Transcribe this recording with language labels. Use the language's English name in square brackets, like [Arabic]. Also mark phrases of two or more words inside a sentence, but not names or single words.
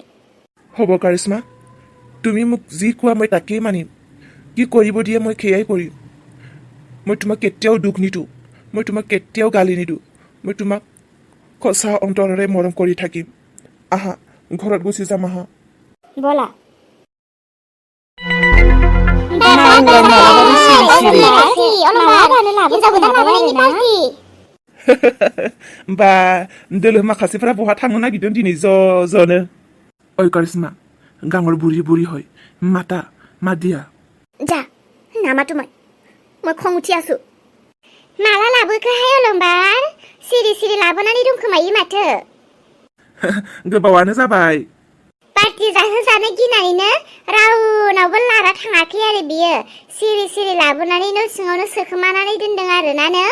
[Assamese] হ'ব কাৰিশ্মা, তুমি মোক যি কোৱা মই তাকেই মানিম। কি কৰিব দিয়ে মই সেয়াই কৰিম। মই তোমাক কেতিয়াও দুখ নিদিওঁ, মই তোমাক কেতিয়াও গালি নিদিওঁ। মই তোমাক সঁচা অন্তৰেৰে মৰম কৰি থাকিম। আহা, ঘৰত গুচি যাম আহা। ব'লা। [Bodo] बा दोलो माखासेफोरा बहा थांनो नागिरदों दिनै ज'नो? ओइ कारिश्मा, गांवर बुरि बुरि হয়, मादिया। [Assamese] যা, নামাতো মই খং উঠি আছো। [Bodo] माला लाबोखोहाय अलंबार? सिरि सिरि लाबोनानै दंखोमायो माथो। गोबावानो जाबाय। पार्टि जाहोजानो गिनानैनो रावनावबो लाना थाङाखै आरो बियो। सिरि सिरि लाबोनानै न' सिङावनो सोखोमानानै दोनदों आरोना नों?